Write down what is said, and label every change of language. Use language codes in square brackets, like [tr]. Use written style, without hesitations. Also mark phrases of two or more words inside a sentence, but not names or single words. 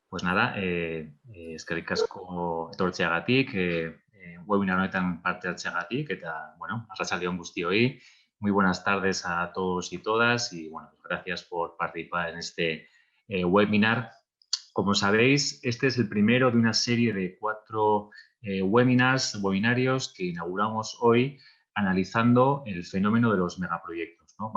[es] Pues nada, [eu] eskerrik asko etortzeagatik, webinar honetan parte hartzeagatik, eta, bueno, arratsalde on guztioi. [es] Muy buenas tardes a todos y todas y, bueno, gracias por participar en este webinar. Como sabéis, este es el primero de una serie de 4 webinarios que inauguramos hoy analizando el fenómeno de los megaproyectos, ¿no?